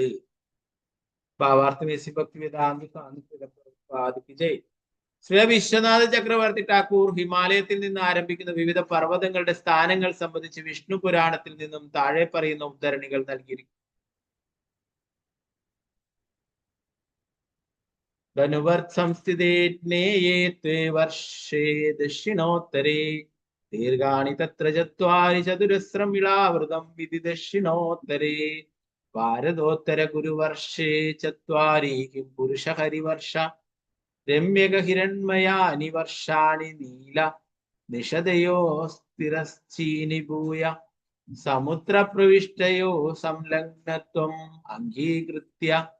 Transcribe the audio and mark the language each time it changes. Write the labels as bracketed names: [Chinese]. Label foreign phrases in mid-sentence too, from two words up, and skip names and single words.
[Malayalam] ഭാവാർത്ഥമേസി ഭക്തിവേദാന്ത ശ്രീ വിശ്വനാഥ ചക്രവർത്തി ഠാക്കൂർ ഹിമാലയത്തിൽ നിന്ന് ആരംഭിക്കുന്ന വിവിധ പർവ്വതങ്ങളുടെ സ്ഥാനങ്ങൾ സംബന്ധിച്ച് വിഷ്ണു പുരാണത്തിൽ നിന്നും താഴെ പറയുന്ന ഉദ്ധരണികൾ നൽകിയിരിക്കുന്നു. [Sanskrit] धनुवर्त्संस्थिते ज्ञेये त्वे वर्षे दक्षिणोत्तरे दीर्घाणि तत्र चत्वारि चतुरस्रं इळावृतं विधि दक्षिणोत्तरे भारतोत्तरगुरुवर्षे चत्वारि किं पुरुषहरिवर्ष रम्यगहिरण्मयानि वर्षाणि नील निषदयो स्थिरश्चीनिभूय समुद्रप्रविष्टयो संलग्नत्वम् अङ्गीकृत्य